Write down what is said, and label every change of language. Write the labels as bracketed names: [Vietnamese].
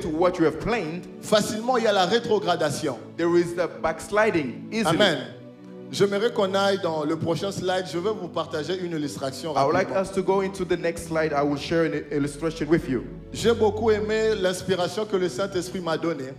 [English] to what you have planned, [French] facilement il y a la rétrogradation. [English] there is the backsliding easily. Amen. [French] J'aimerais qu'on aille dans le prochain slide. Je vais vous partager une illustration [English] I would like [French] rapidement. [English] us to go into the next slide. I will share an illustration with you. [French] J'ai beaucoup aimé l'inspiration que le Saint-Esprit m'a donnée.